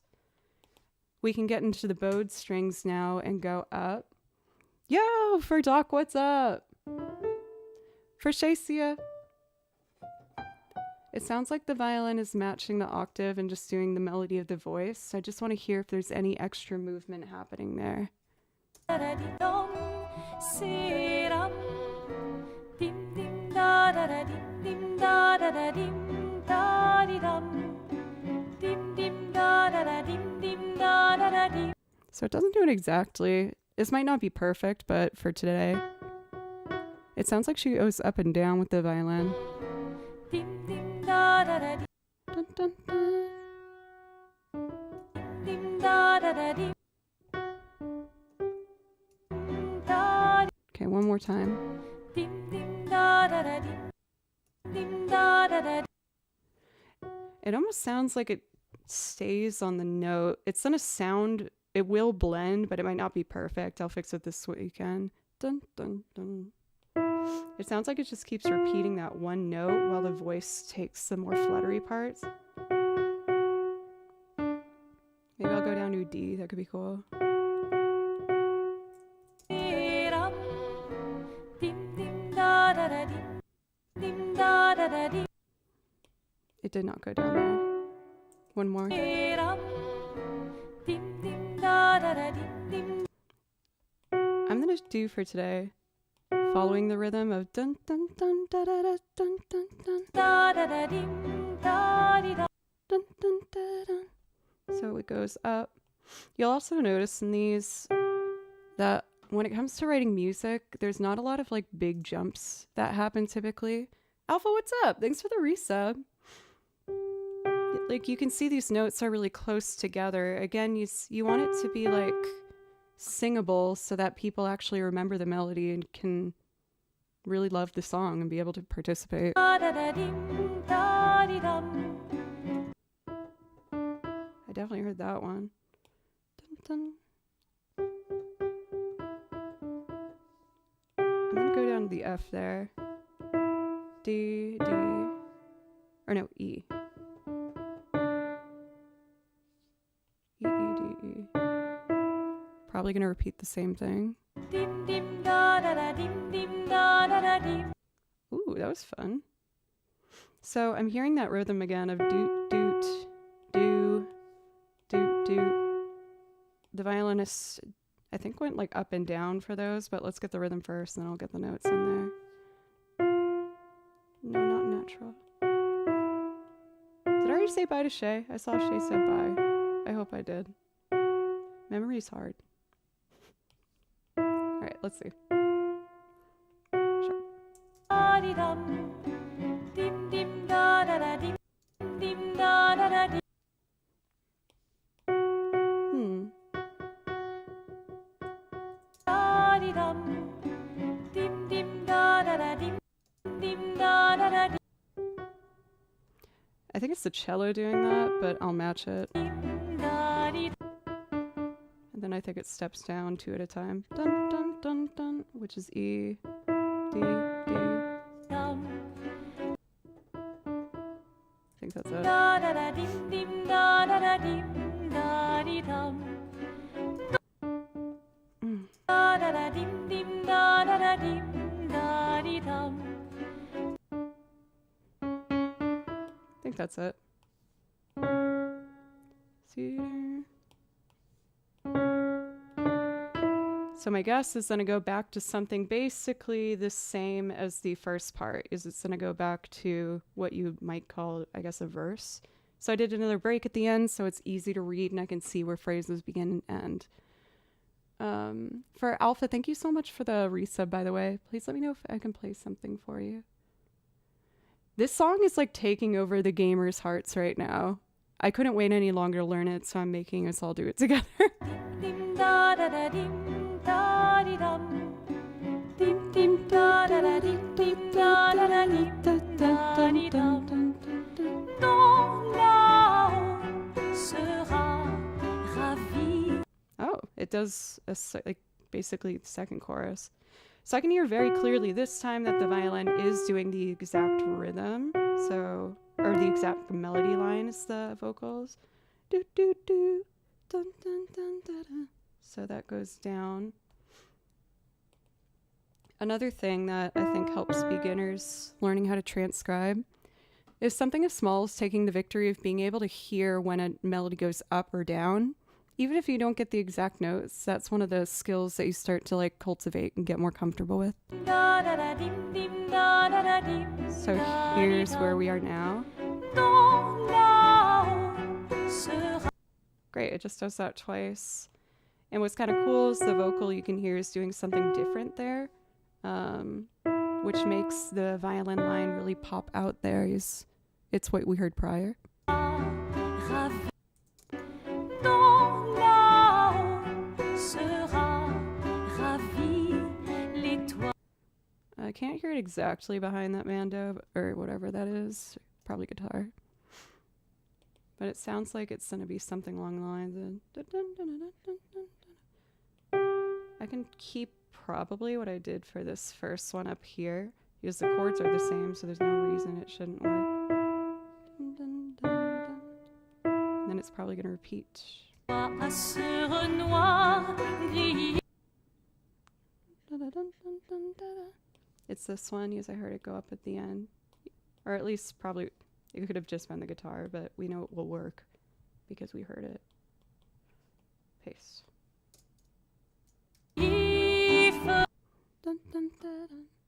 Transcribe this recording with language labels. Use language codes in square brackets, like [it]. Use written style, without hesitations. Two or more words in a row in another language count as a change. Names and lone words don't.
[en] We can get into the bowed strings now and go up. Yo, for Doc, what's up? For Shacia. It sounds like the violin is matching the octave and just doing the melody of the voice. I just want to hear if there's any extra movement happening there. Dom, seram, dim dim da da da dim dim da da da dim da di dum, dim dim da da da dim dim da da da dim. So it doesn't do it exactly. This might not be perfect, but for today, it sounds like she goes up and down with the violin. Dim dim da da da Dun, dun, dun. dim da da da dim da Okay, one more time. dim dim da da da dim dim da da da. It almost sounds like it stays on the note. It's gonna sound, it will blend, but it might not be perfect. I'll fix it this weekend. Dun, dun, dun. It sounds like it just keeps repeating that one note while the voice takes the more fluttery parts. Maybe I'll go down to a D. That could be cool. Seram, dim dim da da da dim dim da da da dim. It did not go down there. One more. Seram, dim dim da da da dim dim I'm gonna do for today, following the rhythm of dun dun dun da da da dun dun dun da da da dim da di da. dun dun da dun. So it goes up. You'll also notice in these that when it comes to writing music, there's not a lot of like big jumps that happen typically. Alpha, what's up? Thanks for the resub. Like you can see these notes are really close together. Again, you want it to be like singable so that people actually remember the melody and can really love the song and be able to participate. Da da da dim da di dum. I definitely heard that one. Dun, dun. I'm gonna go down to the F there. D, D, or no, E. E, E, D, E. Probably gonna repeat the same thing. Dim dim da da da dim dim da da da dim. Ooh, that was fun. So I'm hearing that rhythm again of doot, doot, do, doot, doot. The violinist, I think, went like up and down for those, but let's get the rhythm first and then I'll get the notes in there. No, not natural. Did I already say bye to Shay? I saw Shay said bye. I hope I did. Memory's hard. All right, let's see. Sure. Da di dum. Dim dim da da da dim dim da da da dim. Hmm. Da di dum, dim dim da da da dim dim da da da I think it's the cello doing that, but I'll match it. dim da di And then I think it steps down 2 at a time. Dun dun dun dun, which is E, D, D. dum, I think that's it. da da da dim dim da da da dim da di dum. Da da da dim dim da da da dim da di dum. I think that's it. See. So my guess is going to go back to something basically the same as the first part. Is it's going to go back to what you might call, I guess, a verse. So I did another break at the end, so it's easy to read and I can see where phrases begin and end. For Alpha, thank you so much for the resub, by the way. Please let me know if I can play something for you. This song is like taking over the gamers' hearts right now. I couldn't wait any longer to learn it, so I'm making us all do it together. Dim da da da dim da di dum. Dim dim da da da dim dim da da da dim da di dum. [fr] Ton là-haut sera ravi. [en] Oh, it does like basically the second chorus. So I can hear very clearly this time that the violin is doing the exact rhythm. So, or the exact melody line is the vocals. Do do do, dun dun dun da da. So that goes down. Another thing that I think helps beginners learning how to transcribe is something as small as taking the victory of being able to hear when a melody goes up or down. Even if you don't get the exact notes, that's one of the skills that you start to like cultivate and get more comfortable with. Da da da dim dim da da da dim. So here's where we are now. [fr] Ton là-haut sera. [en] Great, it just does that twice. And what's kind of cool is the vocal you can hear is doing something different there, which makes the violin line really pop out there. It's what we heard prior. [fr] Ravi. Ton là-haut sera ravi. L'étoile. [en] I can't hear it exactly behind that mando, or whatever that is. Probably guitar. But it sounds like it's going to be something along the lines of... I can keep probably what I did for this first one up here, because the chords are the same, so there's no reason it shouldn't work. And then it's probably going to repeat. [fr] À ce noir grillé. [en] It's this one, because I heard it go up at the end. Or at least probably, it could have just been the guitar, but we know it will work because we heard it. Paste. Dun, dun, dun, dun.